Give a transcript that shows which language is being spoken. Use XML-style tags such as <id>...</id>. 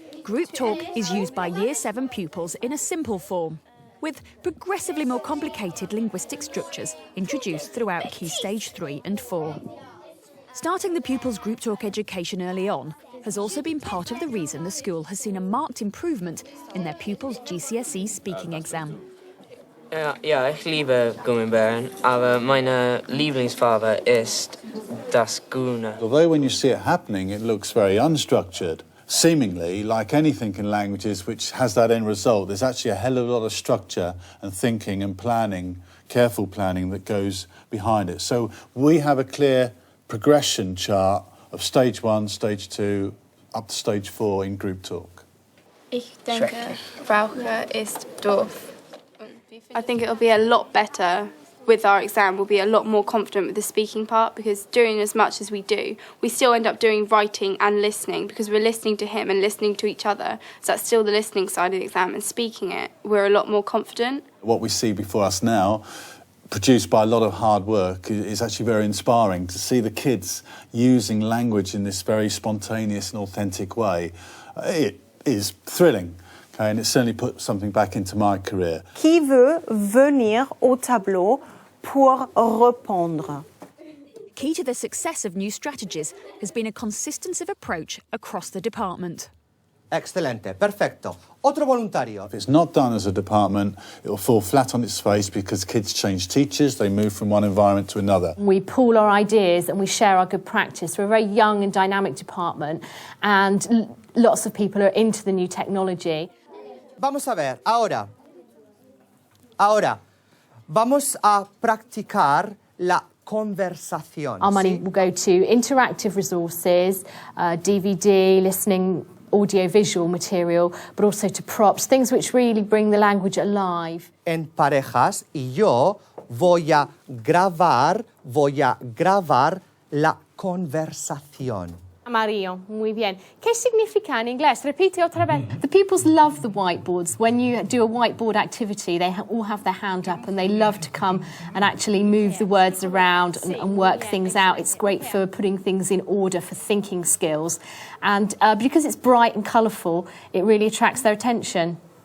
<en>Group talk is used by Year 7 pupils in a simple form, with progressively more complicated linguistic structures introduced throughout Key Stage 3 and 4. Starting the pupils' group talk education early on has also been part of the reason the school has seen a marked improvement in their pupils' GCSE speaking exam.</en> <de>Ja, ich liebe Gummibären, aber meine Lieblingsfarbe ist das Grüne.</de> <en>Although when you see it happening, it looks very unstructured. Seemingly, like anything in languages which has that end result, there's actually a hell of a lot of structure and thinking and planning, careful planning that goes behind it. So we have a clear progression chart of stage 1, stage 2, up to stage 4 in group talk.</en> <de>Ich denke, Frauke ist doof.</de> <en>I think it'll be a lot better with our exam. We'll be a lot more confident with the speaking part, because doing as much as we do, we still end up doing writing and listening because we're listening to him and listening to each other. So that's still the listening side of the exam, and speaking it, we're a lot more confident. What we see before us now, produced by a lot of hard work, is actually very inspiring to see the kids using language in this very spontaneous and authentic way. It is thrilling. Okay, and it certainly put something back into my career.</en> <fr>Qui veut venir au tableau pour répondre?</fr> <en>Key to the success of new strategies has been a consistency of approach across the department.</en> <es>Excelente, perfecto. Otro voluntario.</es> <en>If it's not done as a department, it will fall flat on its face because kids change teachers, they move from one environment to another. We pool our ideas and we share our good practice. We're a very young and dynamic department, and lots of people are into the new technology.</en> <es>Vamos a ver, ahora, vamos a practicar la conversación.</es> <en>Our money will go to interactive resources, DVD, listening, audio-visual material, but also to props, things which really bring the language alive.</en> <es>En parejas, y yo voy a grabar la conversación. Amarillo, muy bien. ¿Qué significa en inglés? Repite otra vez.</es> <en>The pupils love the whiteboards. When you do a whiteboard activity, they all have their hand up and they love to come and actually move the words around and work things out. It's great for putting things in order, for thinking skills. And because it's bright and colourful, it really attracts their attention.</en>